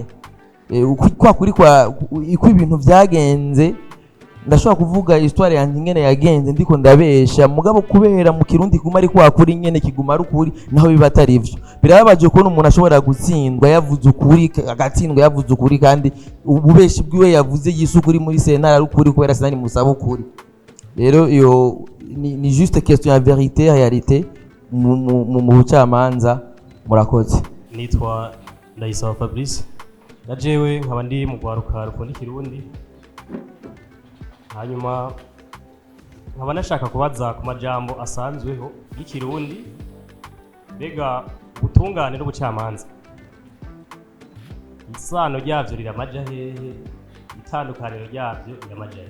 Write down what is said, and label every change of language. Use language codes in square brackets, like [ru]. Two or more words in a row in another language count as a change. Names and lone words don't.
[rn] Kwa kuri kwa iko ibintu vyagenze, ndashobora kuvuga histoire yanjye ngene yagenze ndiko ndabesha, mugabo kubera mu kirundi kuma ari kwa kuri nyene kiguma ari ukuri, naho biba atari ivyo. Birababaje ko umuntu ashobora gutsindwa yavuze ukuri, agatsindwa yavuze ukuri, kandi ububeshi bwiwe yavuze yisukuri muri sentare ari ukuri kubera sinari musaba ukuri. Rero iyo ni [fr] juste question [rn] ya [fr] vérité réalité [rn] mu bucamanza. Murakoze. Nitwa Ndayisaba Fabrice, na jewe nkaba ndi mu rwaruka rukunda ikirundi. Hanyuma nkaba nashaka kubaza ku majambo asanzweho y'ikirundi, mbega ubutungane n'ubucamanza isano ryavyo riramaja hehe, itandukaniro ryavyo riramaja hehe?